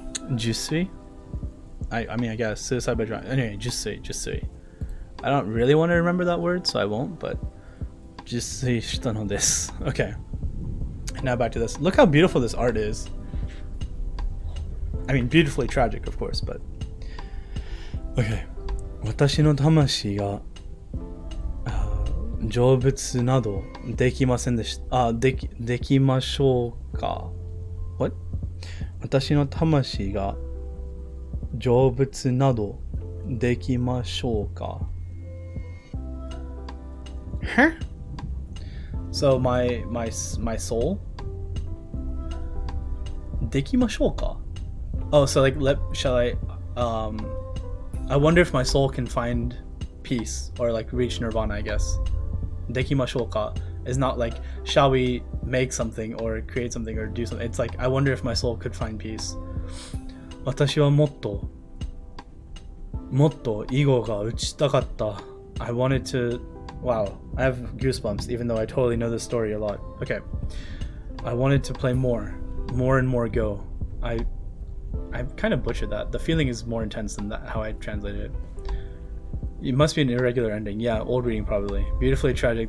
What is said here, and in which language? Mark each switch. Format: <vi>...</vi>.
<en>Jusui. I mean, I guess suicide by drowning. Anyway, jusui. I don't really want to remember that word, so I won't, but</en> <ja>jusui shita no desu.</ja> <en>Okay. Now back to this. Look how beautiful this art is. I mean, beautifully tragic, of course, but... Okay.</en> <ja>私の魂が成仏などできませんでした。できましょうか What? 私の魂が成仏などできましょうか Huh?</ja> <en>So my soul?</en> <ja>できましょうか</ja> <en>Oh, so like, shall I, I wonder if my soul can find peace or like reach nirvana, I guess. Dekimashouka is not like, shall we make something or create something or do something. It's like, I wonder if my soul could find peace.</en> <ja>私はもっと囲碁が打ちたかった.</ja> <en>I wanted to, wow, I have goosebumps even though I totally know this story a lot. Okay. I wanted to play more and more Go. I kind of butchered that. The feeling is more intense than that, how I translated it. It must be an irregular ending. Yeah, old reading probably. Beautifully tragic.</en>